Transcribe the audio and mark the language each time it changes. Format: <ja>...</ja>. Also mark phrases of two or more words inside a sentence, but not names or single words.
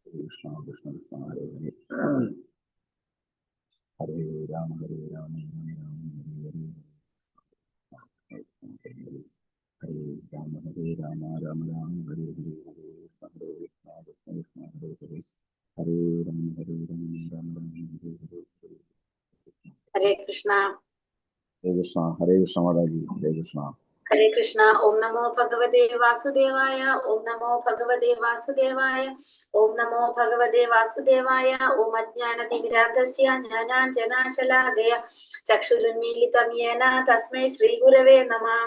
<sa>കൃഷ്ണ കൃഷ്ണ കൃഷ്ണ ഹരേ ഹരേ ഹരേ രാമ ഹരേ രാമ രാമ രാമ ഹരേ ഹരേ ഹരേ രാമ ഹരേ രാമ രാമ രാമ ഹരേ ഹരേ ഹരേ കൃഷ്ണ ഹരേ കൃഷ്ണ കൃഷ്ണ കൃഷ്ണ ഹരേ ഹരേ ഹരേ രാമ ഹരേ രാമ രാമ രാമ ഹരേ ഹരേ ഹരേ കൃഷ്ണ ഹരേ കൃഷ്ണ മാതാജി ഹരേ കൃഷ്ണ ഹരേ കൃഷ്ണ. ഓം നമോ ഭഗവതേ വാസുദേവായ. ഓം നമോ ഭഗവതേ വാസുദേവായ. ഓം നമോ ഭഗവതേ വാസുദേവായ. ഓം അജ്ഞാനതിമിരാന്ധസ്യ ജ്ഞാനാഞ്ജനാശലാകയ ചക്ഷുരുന്മീലിതം യേന തസ്മൈ ശ്രീ ഗുരവേ നമഃ.</sa>